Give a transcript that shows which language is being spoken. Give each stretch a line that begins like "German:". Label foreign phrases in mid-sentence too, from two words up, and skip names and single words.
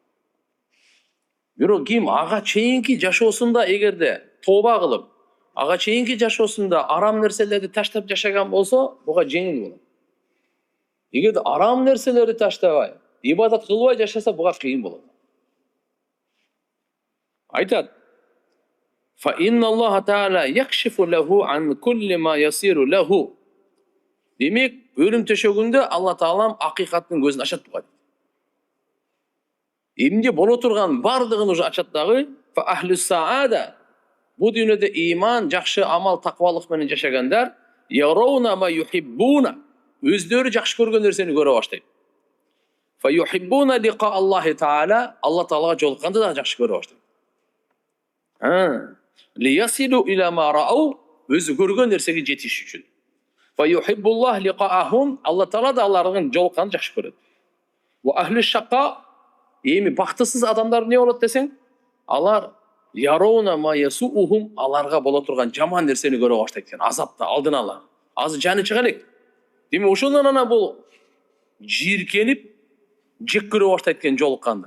Kyrgyz: Бирок ким ага чейинки жашоосунда эгерде тооба кылып, ага чейинки жашоосунда арам нерселерди таштап жашаган болсо, буга жеңил болот. Эгерде арам нерселерди таштабай, ибадат кылбай жашаса, буга кыйын болот. Айтат:
Arabic: "فإن الله تعالى يكشف له عن كل ما يصير له."
Kyrgyz: Демек, өлүм төшөгүндө Алла Таалам акыйкаттын көзүн ачат буга. Эмне боло турган бардыгын уже ачат дагы.
Arabic: فأهل السعادة.
Kyrgyz: Бу дүйнөдө иман, жакшы амал, таквалык менен жашагандар
Arabic: يرونه ما يحبون.
Kyrgyz: Өздөрү жакшы көргөн нерсени көрө баштайт.
Arabic: فيحبون لقاء الله تعالى.
Kyrgyz: Алла Таалага жолукканды да жакшы көрө баштайт.
Arabic: ليصلوا إلى ما رأوا.
Kyrgyz: Өзү көргөн нерсеге жетиш үчүн.
Arabic: فيحب الله لقاءهم.
Kyrgyz: Алла Таала да алардын жолукканды жакшы көрөт.
Arabic: وأهل الشقاء.
Kyrgyz: Эми бактысыз адамдар не болот десең? Алар
Arabic: يرون ما يسوؤهم,
Kyrgyz: аларга боло турган жаман нерсени көрө баштайт экен. Азапта алдын ала. Азыр жаны чыга элек. Демек ошондон ана бул жийиркенип, жек көрө баштайт экен жолукканды.